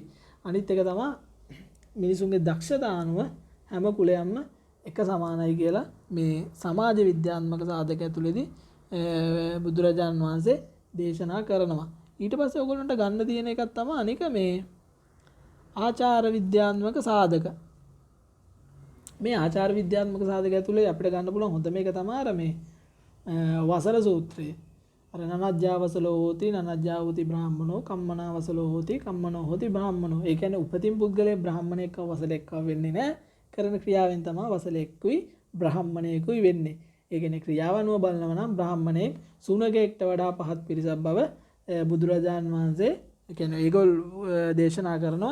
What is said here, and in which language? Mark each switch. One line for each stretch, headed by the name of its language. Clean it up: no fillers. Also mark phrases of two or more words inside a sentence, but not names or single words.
Sinhala: අනිත් එක තමයි මිනිසුන්ගේ දක්ෂතා අනුව හැම කුලයක්ම එක සමානයි කියලා මේ සමාජ විද්‍යාත්මක සාධක ඇතුළේදී බුදුරජාණන් වහන්සේ දේශනා කරනවා. ඊට පස්සේ ඔයගොල්ලන්ට ගන්න තියෙන එකක් තමයි අනික මේ ආචාර විද්‍යාත්මක සාධක. මේ ආචාර විද්‍යාත්මක සාධක ඇතුළේ අපිට ගන්න පුළුවන් හොඳ මේක තමයි අර මේ වසල සූත්‍රය.
Pali: අර නනජ්ජාවසලෝ හෝති නනජ්ජාවති බ්‍රාහ්මනෝ කම්මනාවසලෝ හෝති කම්මනෝ හෝති බ්‍රාහ්මනෝ.
Sinhala: ඒ කියන්නේ උපතින් පුද්ගලයේ බ්‍රාහ්මණයෙක්ව වසලෙක්ව වෙන්නේ නැහැ. කරන ක්‍රියාවෙන් තමයි වසලෙක්කුයි බ්‍රාහ්මණයෙකුයි වෙන්නේ. ඒ කියන්නේ ක්‍රියාව අනුව බලනවා නම් බ්‍රාහ්මණයෙක් සුනකෙක්ට වඩා පහත් පිරිසක් බව බුදුරජාන් වහන්සේ කියන්නේ ඒගොල්ලෝ දේශනා කරනවා.